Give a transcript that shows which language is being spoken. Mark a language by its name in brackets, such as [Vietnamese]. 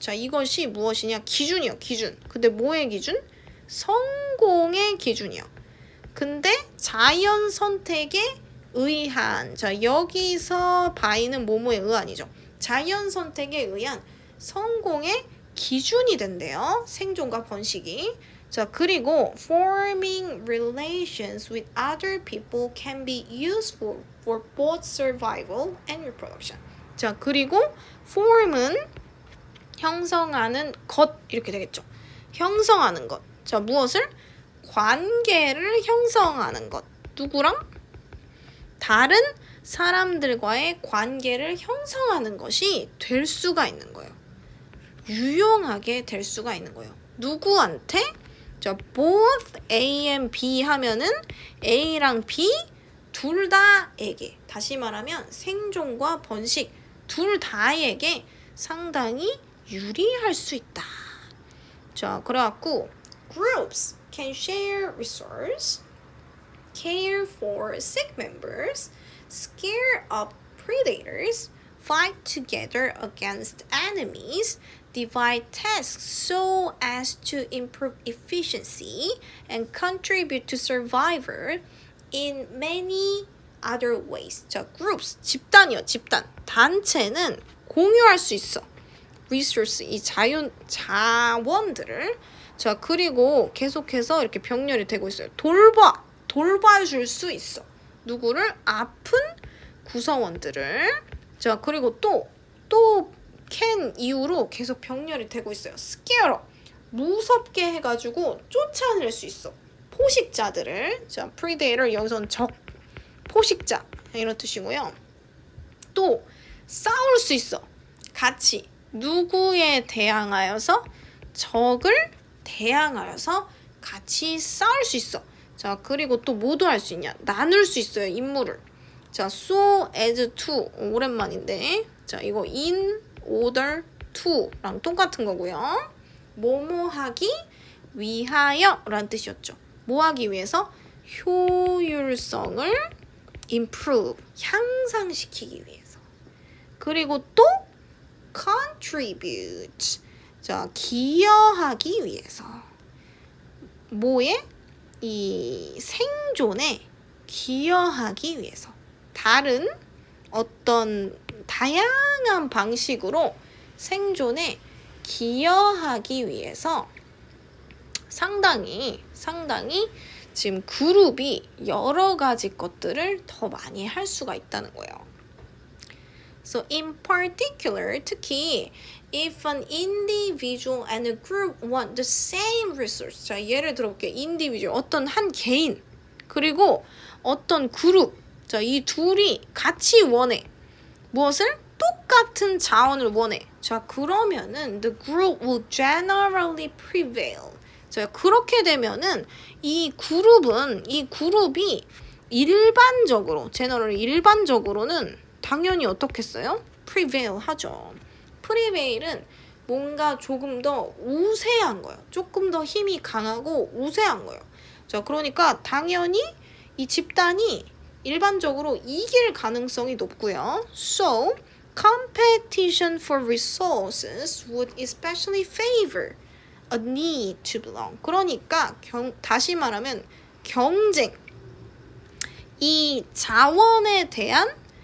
[Korean] 자, 이것이 무엇이냐? 기준이요. 기준. 근데 뭐의 기준? 성공의 기준이요. 근데 자연 선택에 의한. 자, 여기서 by는 뭐뭐에 의한이죠. 자연 선택에 의한 성공의 기준이 된대요. 생존과 번식이. 자, 그리고 [English] forming relations with other people can be useful for both survival and reproduction. [Korean] 자, 그리고 form은 형성하는 것 이렇게 되겠죠. 형성하는 것. 자, 무엇을? 관계를 형성하는 것. 누구랑? 다른 사람들과의 관계를 형성하는 것이 될 수가 있는 거예요. 유용하게 될 수가 있는 거예요. 누구한테? 자, [English] both A and B [Korean] 하면은 A랑 B 둘 다에게, 다시 말하면 생존과 번식 둘 다에게 상당히 유리할 수 있다. 자, 그래갖고 [English] groups can share resource, care for sick members, scare off predators, fight together against enemies, divide tasks so as to improve efficiency, and contribute to survival in many other ways. [Korean] 자, groups, 집단이요, 집단. 단체는 공유할 수 있어. resource, 이 자원들을. 자, 그리고 계속해서 이렇게 병렬이 되고 있어요. 돌봐줄 수 있어. 누구를? 아픈 구성원들을. 자, 그리고 또 can 이후로 계속 병렬이 되고 있어요. scare, 무섭게 해가지고 쫓아낼 수 있어. 포식자들을. 자, predator, 여기서는 적, 포식자 이런 뜻이고요. 또 싸울 수 있어. 같이 누구에 대항하여서? 적을 대항하여서 같이 싸울 수 있어. 자, 그리고 또 뭐도 할 수 있냐? 나눌 수 있어요, 임무를. 자, [English] so as to, [Korean] 오랜만인데. 자, 이거 [English] in order to [Korean] 랑 똑같은 거고요. 뭐뭐 하기 위하여 라는 뜻이었죠. 뭐 하기 위해서? 효율성을 improve, 향상시키기 위해서. 그리고 또 contribute, 자, 기여하기 위해서. 뭐에? 이 생존에 기여하기 위해서. 다른 어떤 다양한 방식으로 생존에 기여하기 위해서 상당히 지금 그룹이 여러 가지 것들을 더 많이 할 수가 있다는 거예요. [English] So in particular, [Korean] 특히 [English] if an individual and a group want the same resource. [Korean] 자, 예를 들어볼게요. individual, 어떤 한 개인, 그리고 어떤 그룹. 자, 이 둘이 같이 원해. 무엇을? 똑같은 자원을 원해. 자, 그러면은 [English] the group will generally prevail. [Korean] 자, 그렇게 되면은 이 그룹이 일반적으로, 일반적으로는 당연히 어떻겠어요? prevail 하죠. prevail은 뭔가 조금 더 우세한 거예요. 조금 더 힘이 강하고 우세한 거예요. 자, 그러니까 당연히 이 집단이 일반적으로 이길 가능성이 높고요. [English] So, competition for resources would especially favor a need to belong. [Korean] 그러니까 다시 말하면 경쟁, 이 자원에 대한